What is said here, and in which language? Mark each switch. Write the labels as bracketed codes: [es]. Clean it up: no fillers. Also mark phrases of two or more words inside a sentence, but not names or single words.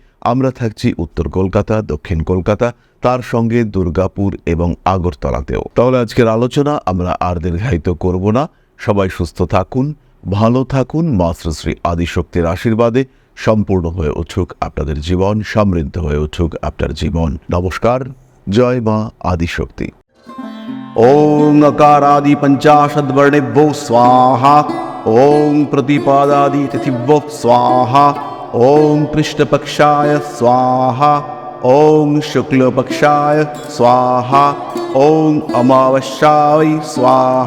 [bn] আমরা থাকছি উত্তর কলকাতা, দক্ষিণ কলকাতা, তার সঙ্গে দুর্গাপুর এবং আগরতলাতেও। তাহলে আজকের আলোচনা আমরা আর দীর্ঘায়িত করব না। সবাই সুস্থ থাকুন, ভালো থাকুন। মা শ্রী শ্রী আদিশক্তির আশীর্বাদে সম্পূর্ণ হয়ে উঠুক আপনাদের জীবন, সমৃদ্ধ হয়ে উঠুক আপনার জীবন। নমস্কার। জয় মা আদিশক্তি। [sa] ओम नकारादि पंचाशद्वर्णेभ्यो स्वाहा। ओम प्रतिपादादि तिथिभ्यो स्वाहा। ओम कृष्णपक्षाय स्वाहा। ओम शुक्लपक्षाय स्वाहा। ओम अमावस्याय स्वाहा।